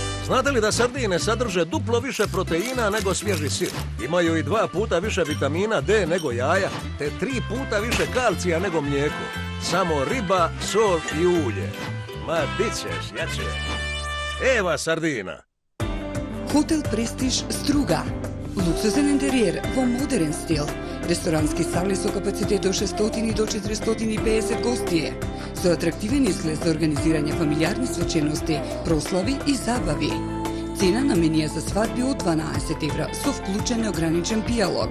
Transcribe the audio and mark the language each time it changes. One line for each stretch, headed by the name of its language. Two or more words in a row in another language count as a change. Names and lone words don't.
Croatian: Znate li da sardine sadrže duplo više proteina nego svježi sir? Imaju i 2 puta više vitamina D nego jaja, te 3 puta više kalcija nego mlijeko. Samo riba, sol i ulje. Ma, bit ćeš, jače. Eva sardina.
Macedonian: Хотел Престиж Струга. Луксузен интериер во модерен стил. Ресторански сали со капацитет до 600 до 450 гостие. Со атрактивен изглед за организирање фамилиарни свечености, прослави и забави. Цена на менија за свадби од 12 евра со вклучен неограничен пијалог.